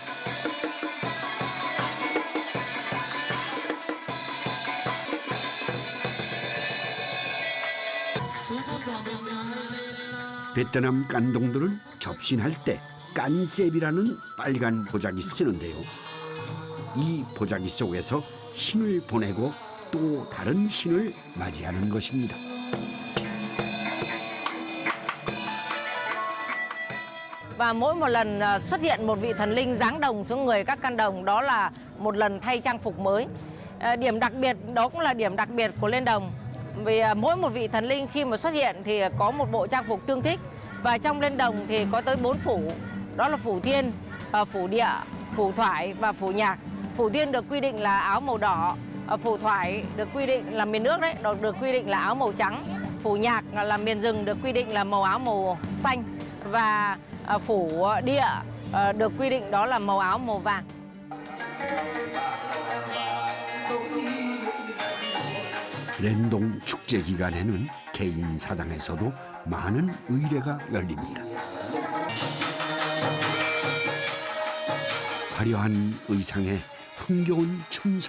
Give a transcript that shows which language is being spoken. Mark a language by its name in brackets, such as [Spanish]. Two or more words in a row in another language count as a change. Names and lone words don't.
[Korean] 베트남 깐동들은 접신할 때 깐셉이라는 빨간 보자기 쓰는데요. 이 보자기 속에서 신을 보내고 또 다른 신을 맞이하는 것입니다. [Vietnamese] Và mỗi một lần xuất hiện một vị thần linh giáng đồng xuống người các căn đồng, đó là một lần thay trang phục mới. Điểm đặc biệt đó cũng là điểm đặc biệt của Lên Đồng. Vì mỗi một vị thần linh khi mà xuất hiện thì có một bộ trang phục tương thích. Và trong Lên Đồng thì có tới 4 phủ. Đó là phủ thiên, phủ địa, phủ thoại và phủ nhạc. Phủ thiên được quy định là áo màu đỏ. Phủ thoại được quy định là miền nước đấy, được quy định là áo màu trắng. Phủ nhạc là miền rừng được quy định là màu áo màu xanh. Và phủ địa được quy định đó là màu áo màu vàng. [Korean] 랜동 축제 기간에는 개인 사당에서도 많은 의례가 열립니다. 화려한 의상에 흥겨운 춤사위.